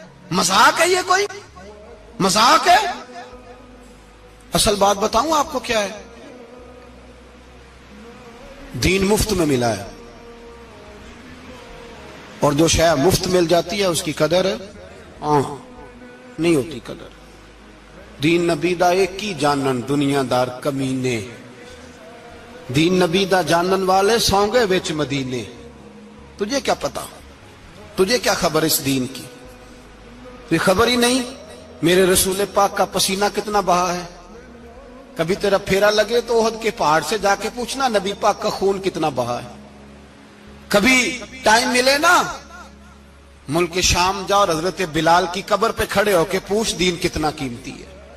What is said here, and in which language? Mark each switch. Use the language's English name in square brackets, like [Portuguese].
[Urdu] مذاق ہے یہ؟ کوئی مذاق ہے؟ اصل بات بتاؤں آپ کو کیا ہے؟ دین مفت میں ملا ہے، اور جو شے مفت مل جاتی ہے اس کی قدر نہیں ہوتی. [Punjabi] قدر دین نبی دا ایک ہی جانن دنیا دار کمینے، دین نبی دا جانن والے سونگے وچ مدینے. [Urdu] تجھے کیا پتا، تجھے کیا خبر اس دین کی؟ کوئی خبر ہی نہیں. میرے رسول پاک کا پسینہ کتنا بہا ہے. کبھی تیرا پھیرا لگے تو احد کے پہاڑ سے جا کے پوچھنا نبی پاک کا خون کتنا بہا ہے. کبھی ٹائم ملے نا، ملک شام جا اور حضرت بلال کی قبر پہ کھڑے ہو کے پوچھ دین کتنا قیمتی ہے.